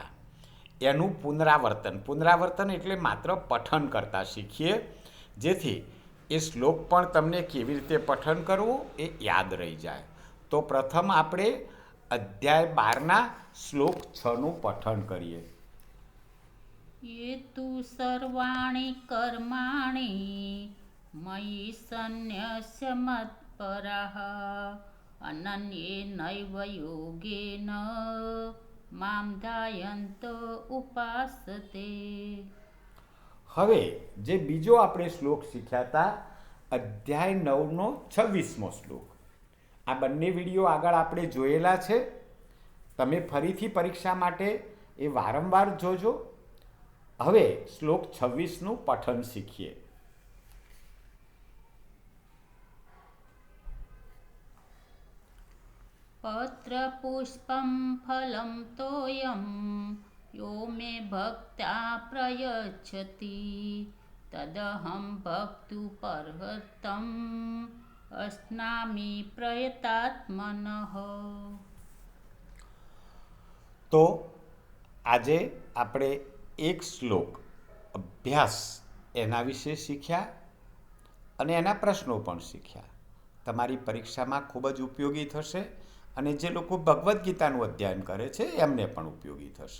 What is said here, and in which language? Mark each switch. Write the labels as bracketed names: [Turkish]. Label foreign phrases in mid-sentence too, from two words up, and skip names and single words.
[Gujarati] એનું પુનરાવર્તન એટલે માત્ર પઠન કરતાં શીખીએ, જેથી એ શ્લોક પણ તમને કેવી રીતે પઠન કરવું એ યાદ રહી જાય. તો પ્રથમ આપણે અધ્યાય 12ના શ્લોક 6નું પઠન કરીએ. [Sanskrit] ये तु सर्वाणि कर्माणि मयि सन्न्यस्य मत्परः अनन्येनैव योगेन मां ध्यायन्तो उपासते. [Gujarati] હવે જે બીજો આપણે શ્લોક શીખ્યા હતા, અધ્યાય 9નો 26મો શ્લોક. આ બંને વિડીયો આગળ આપણે જોયેલા છે. તમે ફરીથી પરીક્ષા માટે એ વારંવાર જોજો. હવે શ્લોક 26નું પઠન શીખીએ. [Sanskrit] पत्रपुष्पं फलं तोयं यो मे भक्त्या प्रयच्छति तदहं भक्तुपर्हतम् अस्नामि प्रयतात्मनः. [Gujarati] તો આજે આપણે એક શ્લોક અભ્યાસ એના વિશે શીખ્યા અને એના પ્રશ્નો પણ શીખ્યા. તમારી પરીક્ષામાં ખૂબ જ ઉપયોગી થશે અને જે લોકો ભગવદ્ ગીતાનું અધ્યયન કરે છે એમને પણ ઉપયોગી થશે.